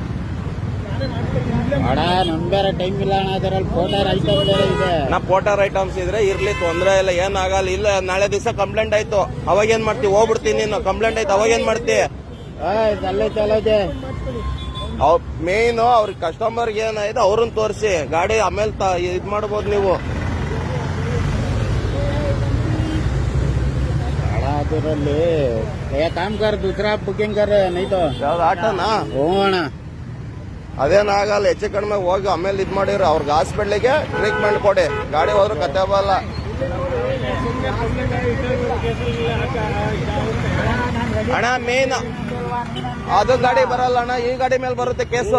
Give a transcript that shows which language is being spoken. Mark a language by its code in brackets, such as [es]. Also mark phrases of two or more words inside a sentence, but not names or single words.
[kn] ಪೋಟರ್ ಐಟಮ್ಸ್ ಇದ್ರೆ ಇರ್ಲಿ, ತೊಂದ್ರೆ ಇಲ್ಲ, ಏನಾಗಲ್ಲ. ಇಲ್ಲ ನಾಳೆ ದಿವಸ ಕಂಪ್ಲೇಂಟ್ ಆಯ್ತು, ಅವಾಗ ಏನ್ ಮಾಡ್ತೀವಿ? ಹೋಗ್ಬಿಡ್ತೀನಿ ನೀನು. ಕಂಪ್ಲೇಂಟ್ ಆಯ್ತು, ಅವಾಗ ಏನ್ ಮಾಡ್ತಿ? ಮೇನ್ ಅವ್ರಿಗೆ ಕಸ್ಟಮರ್ಗೆ ಏನಾಯ್ತು ಅವ್ರನ್ನ ತೋರಿಸಿ, ಗಾಡಿ ಆಮೇಲೆ ಇದ್ ಮಾಡ್ಬೋದು ನೀವು. [hi] काम कर, दूसरा बुकिंग कर नहीं तो [kn] ಯಾವ್ದು ಆಟೋನಾ? ಹೋಗೋಣ. ಅದೇನಾಗಲ್ಲ, ಹೆಚ್ಚು ಕಡಿಮೆ ಹೋಗಿ ಆಮೇಲೆ ಇದ್ ಮಾಡಿರಿ. ಅವ್ರಿಗೆ ಹಾಸ್ಪಿಟ್ಲಿಗೆ ಟ್ರೀಟ್ಮೆಂಟ್ ಕೊಡಿ, ಗಾಡಿ ಹೋದ್ರು ಕತೆ ಬಲ್ಲ. ಅಣ್ಣ, ಮೇನ್ ಅದು ಗಾಡಿ ಬರಲ್ಲ ಅಣ್ಣ, ಈ ಗಾಡಿ ಮೇಲೆ ಬರುತ್ತೆ ಕೇಸು.